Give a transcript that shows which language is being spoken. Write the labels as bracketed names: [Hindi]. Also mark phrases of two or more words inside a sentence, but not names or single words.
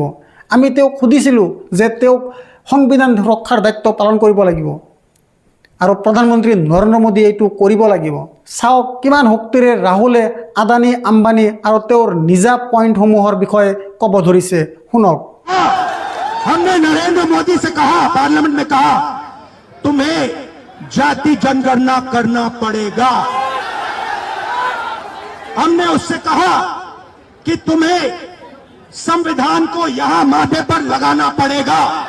[Assamese] আমি তেওঁক সুধিছিলোঁ যে তেওঁক সংবিধান ৰক্ষাৰ দায়িত্ব পালন কৰিব লাগিব আৰু প্ৰধানমন্ত্ৰী নৰেন্দ্ৰ মোদী এইটো কৰিব লাগিব। চাওক কিমান শক্তিৰে ৰাহুলে আদানী আম্বানী আৰু তেওঁৰ নিজা পইণ্টসমূহৰ বিষয়ে ক'ব ধৰিছে। শুনক। [Hindi] हमने नरेंद्र मोदी से कहा, पार्लियामेंट में कहा, तुम्हें जाति जनगणना करना पड़ेगा। हमने उससे कहा कि तुम्हें संविधान को यहां माथे पर लगाना पड़ेगा।